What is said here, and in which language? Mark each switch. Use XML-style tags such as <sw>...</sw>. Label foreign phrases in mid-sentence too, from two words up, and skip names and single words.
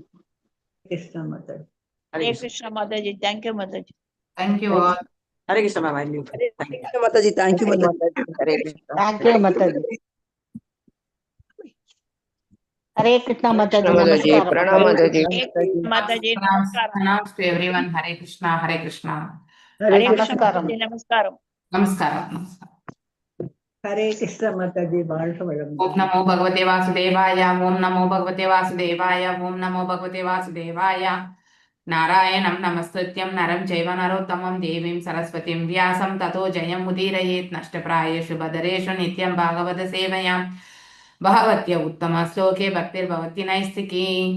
<hi>कृष्णा माताजी. हरे कृष्णा माताजी. थैंक्यू माताजी.</hi> <en>Thank you all. Hare Krishna ma'am.</en> <hi>माताजी थैंक्यू माताजी. ஹரே கிருஷ்ணா. थैंक्यू माताजी. हरे कृष्णा माताजी. माताजी प्रणाम माताजी. மாதாஜி</hi> <en>Pranams to everyone. Hare Krishna. Hare Krishna.</en> <ta>ஹரே கிருஷ்ணா மாதாஜி. நமஸ்காரம். நமஸ்காரம். ஹரே கிருஷ்ணா மாதாஜி. வாழ்க வளம்.</ta> <sa>ॐ नमो भगवते वासुदेवाय। ॐ नमो भगवते वासुदेवाय. ॐ नमो भगवते वासुदेवाय। नारायणं नमस्कृत्यं नरं चैव नरोत्तमम् देवीं सरस्वतीं व्यासं ततो जयम् उदीरयेत् नष्टप्रायेषु अभद्रेषु नित्यं भागवत सेवया भगवति उत्तमश्लोके भक्तिर्भवति नैष्ठिकी.</sa>